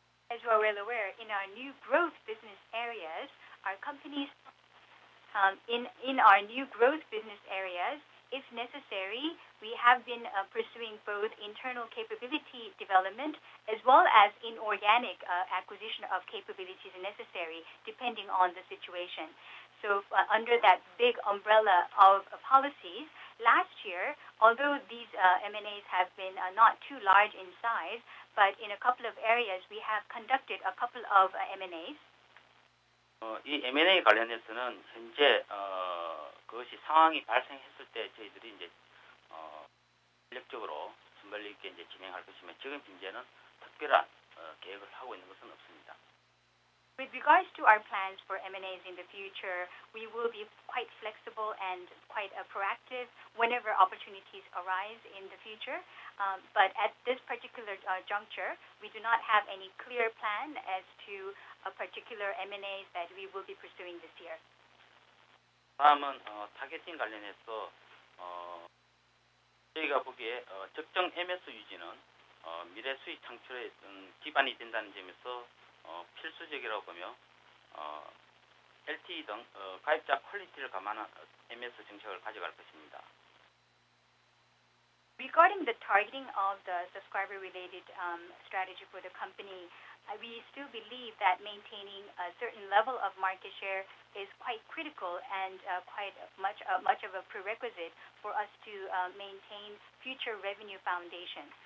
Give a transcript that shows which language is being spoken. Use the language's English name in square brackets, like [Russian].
[English] As you are well aware, in our new growth business areas, our companies in our new growth business areas, if necessary, we have been pursuing both internal capability development as well as inorganic acquisition of capabilities necessary, depending on the situation. So under that big umbrella of policies, last year, although these M&As have been not too large in size, but in a couple of areas, we have conducted a couple of M&As. [Korean] 이 M&A 관련해서는 현재 그것이 상황이 발생했을 때 저희들이 이제 전략적으로 순발력 있게 이제 진행할 것이며 지금 현재는 특별한 계획을 하고 있는 것은 없습니다. [English] With regards to our plans for M&As in the future, we will be quite flexible and quite proactive whenever opportunities arise in the future. But at this particular juncture, we do not have any clear plan as to a particular M&As that we will be pursuing this year. [Korean] 다음은 타겟팅 관련해서 저희가 보기에 적정 MS 유지는 미래 수익 창출에 기반이 된다는 점에서 필수적이라고 보며 LTE 등 가입자 퀄리티를 감안한 MS 정책을 가져갈 것입니다. [English] Regarding the targeting of the subscriber-related strategy for the company, we still believe that maintaining a certain level of market share is quite critical and quite much of a prerequisite for us to maintain future revenue foundation.